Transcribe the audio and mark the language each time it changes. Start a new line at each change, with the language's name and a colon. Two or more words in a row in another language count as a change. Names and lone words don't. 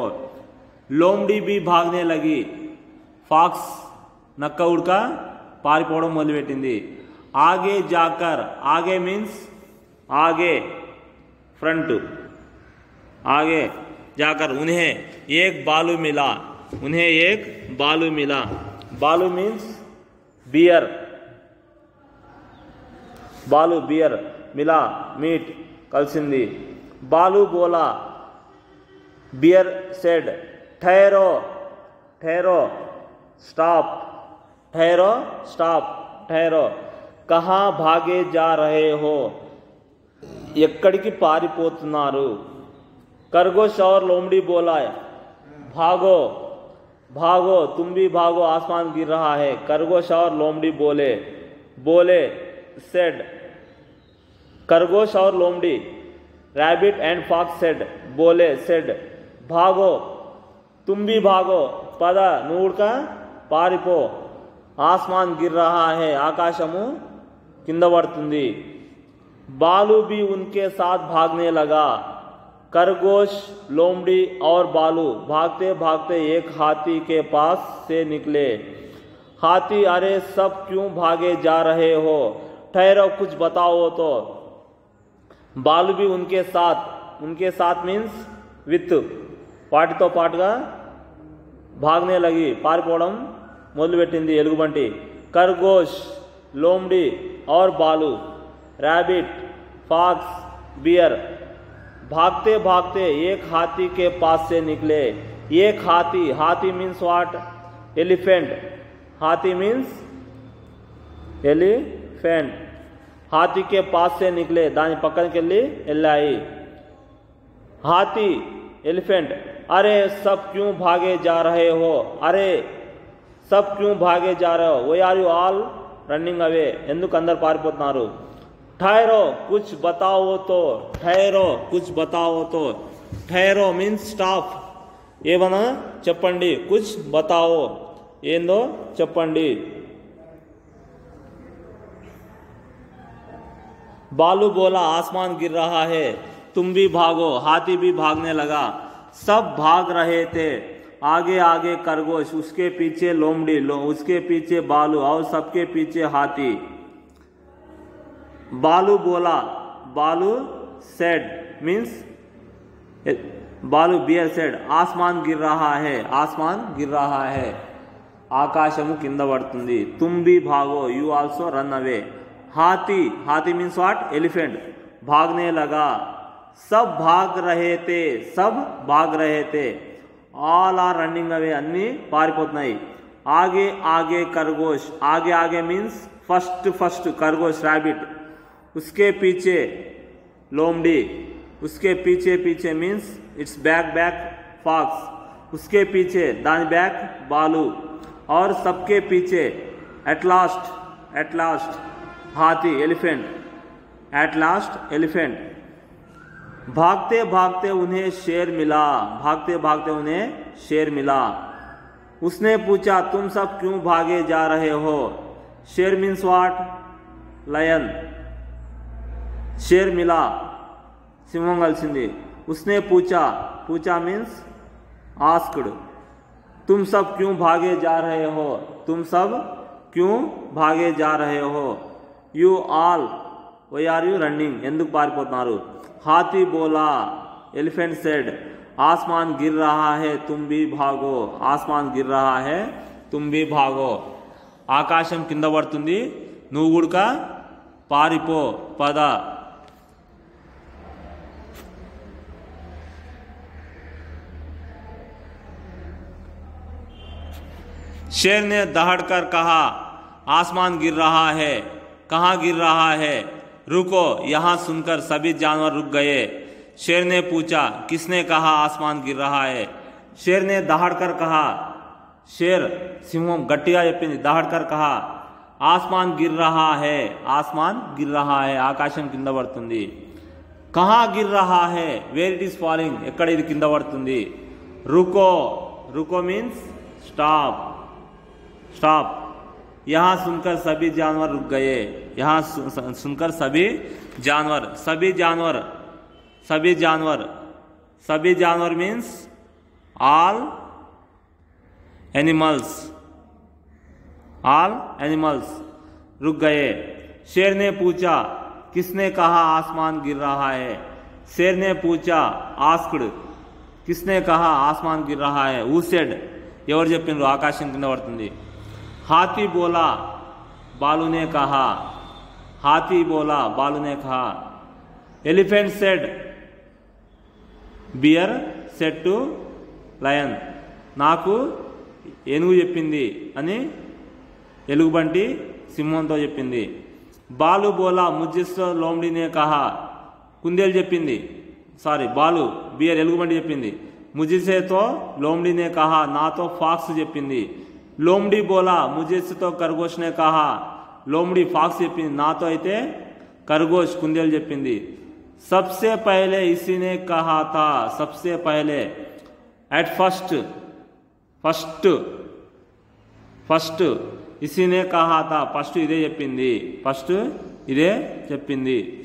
Hindi: లోమ్డి भी भागने लगी.
Telugu: ఫాక్స్ నక్క ఉడక పారిపోవడం మొదలుపెట్టింది.
Hindi: आगे जाकर, आगे means आगे front, आगे जाकर उन्हें एक बालू मिला, उन्हें एक बालू मिला. बालू
English: means bear,
Hindi: बालू बियर, मिला मीट కలిసింది. बालू बोला,
English: bear said
Hindi: ठहरो ठहरो, स्टॉप, ठहरो स्टॉप, ठहरो. कहाँ भागे जा रहे हो,
Telugu: ఎక్కడికి పారిపోతున్నారు.
Hindi: खरगोश और लोमड़ी बोला भागो भागो, तुम भी भागो, आसमान गिर रहा है. खरगोश और लोमड़ी बोले, बोले सेड. खरगोश और लोमड़ी,
English: rabbit and fox said,
Hindi: बोले सेड. भागो, तुम भी भागो,
Telugu: పద నువ్వుడుక పారిపో,
Hindi: आसमान गिर रहा है,
Telugu: ఆకాశము కింద పడుతుంది.
Hindi: बालू भी उनके साथ भागने लगा. खरगोश, लोमड़ी और बालू भागते भागते एक हाथी के पास से निकले. हाथी, अरे सब क्यों भागे जा रहे हो, ठहरो कुछ बताओ तो. बालू भी उनके साथ
English: means with,
Telugu: వాటితో పాటుగా
Hindi: भागने लगी,
Telugu: పారిపోవడం మొదలుపెట్టింది ఎలుగుబంటి.
Hindi: खरगोश, लोमड़ी और बालू,
English: rabbit, fox, bear
Hindi: भागते भागते एक हाथी के पास से निकले. एक हाथी, हाथी
English: means what, elephant.
Hindi: हाथी
English: means elephant.
Hindi: हाथी के पास से निकले,
Telugu: దాని పక్కనకి వెళ్ళి వెళ్ళాయి.
Hindi: हाथी, एलिफेंट, अरे सब क्यों भागे जा रहे हो, अरे सब क्यों भागे जा रहे हो,
English: why are you all running away,
Telugu: ఎందుకు అందరు పారిపోతున్నారు.
Hindi: ठहरो कुछ बताओ तो, ठहरो कुछ बताओ तो. ठहरो
English: means stop,
Telugu: ఏమన్నా చెప్పండి.
Hindi: कुछ बताओ,
Telugu: ఏందో చెప్పండి.
Hindi: बालू बोला आसमान गिर रहा है, तुम भी भागो. हाथी भी भागने लगा. सब भाग रहे थे. आगे आगे खरगोश, उसके पीछे लोमड़ी, उसके पीछे बालू और सबके पीछे हाथी. बालू बोला, बालू
English: said means
Hindi: बालू
English: bear said,
Hindi: आसमान गिर रहा है, आसमान गिर रहा है,
Telugu: ఆకాశము కింద పడుతుంది.
Hindi: तुम भी भागो,
English: you also run away.
Hindi: हाथी, हाथी
English: means what, elephant,
Hindi: भागने लगा. सब भाग रहे थे, सब भाग रहे थे.
English: all are running away,
Telugu: అన్ని పారిపోతున్నాయి.
Hindi: आगे आगे खरगोश, आगे आगे
English: means first first,
Hindi: खरगोश रैबिट, उसके पीछे लोमड़ी, उसके पीछे पीछे
English: means its back back fox,
Hindi: उसके पीछे दानी बैक बालू और सबके पीछे
English: at last
Hindi: हाथी,
English: elephant, at last elephant.
Hindi: भागते भागते उन्हें शेर मिला, भागते भागते उन्हें शेर मिला. उसने पूछा तुम सब क्यों भागे जा रहे हो. शेर
English: means what, lion.
Hindi: शेर मिला,
Telugu: సింహం కలిసింది.
Hindi: उसने पूछा, पूछा
English: means asked.
Hindi: तुम सब क्यों भागे जा रहे हो, तुम सब क्यों भागे जा रहे हो.
English: you all, why are you running,
Telugu: ఎందుకు పారిపోతున్నారు.
Hindi: हाथी बोला,
English: elephant said,
Hindi: आसमान गिर रहा है तुम भी भागो, आसमान गिर रहा है तुम भी भागो,
Telugu: ఆకాశం కింద పడుతుంది నువ్వు కూడా పారిపో పద.
Hindi: शेर ने दहाड़कर कहा आसमान गिर रहा है, कहाँ गिर रहा है, रुको. यहाँ सुनकर सभी जानवर रुक गए. शेर ने पूछा किसने कहा आसमान गिर रहा है. शेर ने दहाड़कर कहा, शेर
Telugu: సింహం గట్టిగా చెప్పింది,
Hindi: दहाड़कर कहा आसमान गिर रहा है, आसमान गिर रहा है,
Telugu: ఆకాశం కింద పడుతుంది.
Hindi: कहाँ गिर रहा है,
English: where it is falling,
Telugu: ఎక్కడ ఇది కింద పడుతుంది.
Hindi: रुको, रुको
English: means stop,
Hindi: स्टॉप. यहाँ सुनकर सभी जानवर रुक गए. यहाँ सुनकर सभी जानवर, सभी जानवर, सभी जानवर, सभी जानवर
English: means all animals, all animals
Hindi: रुक गए. शेर ने पूछा किसने कहा आसमान गिर रहा है. शेर ने पूछा आस्क्ड, किसने कहा आसमान गिर रहा है.
English: who said,
Telugu: ఎవరు చెప్పిండ్రు ఆకాశం కింద పడుతుంది.
Hindi: हाथी बोला, बालू ने कहा, हाथी बोला, बालू ने कहा.
English: elephant said, bear said to lion,
Telugu: నాకు ఏనుగు చెప్పింది అని ఎలుగుబంటి సింహంతో చెప్పింది.
Hindi: बालू बोला मुझसे तो लोमड़ी ने कहा,
Telugu: కుందేలు చెప్పింది, సారీ బాలు బియర్ ఎలుగుబంటి చెప్పింది.
Hindi: मुझसे तो लोमड़ी ने कहा,
Telugu: నాతో ఫాక్స్ చెప్పింది.
Hindi: लोमड़ी बोला मुझे से तो खरगोश ने कहा, लोमड़ी फॉक्स
Telugu: చెప్పింది, నాతో అయితే
Hindi: खरगोश
Telugu: కుందేలు చెప్పింది.
Hindi: सबसे पहले इसी ने कहा था, सबसे पहले
English: एट फर्स्ट, फर्स्ट फर्स्ट
Hindi: इसी ने कहा था, फर्स्ट
Telugu: ఇదే చెప్పింది, ఫస్ట్ ఇదే చెప్పింది.